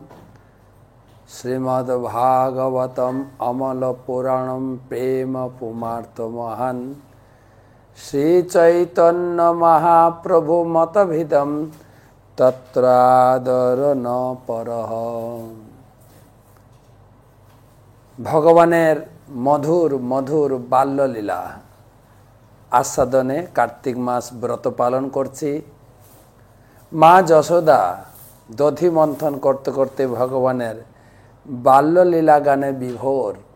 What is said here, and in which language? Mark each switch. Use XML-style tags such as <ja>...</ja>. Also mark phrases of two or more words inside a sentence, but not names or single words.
<sa>श्रीमद्भागवतम अमलपुराणं प्रेम पुमार्तमहान् श्रीचैतन्य महाप्रभु मतभिदं तत्रादर न परः।</sa> <bn>ভগবানের মধুর মধুর বাল্যলীলা আস্বাদনে কার্তিক মাস ব্রত পালন করছি। মা যশোদা দধি মন্থন করতে করতে ভগবানের বাল্যলীলা গানে বিভোর।</bn>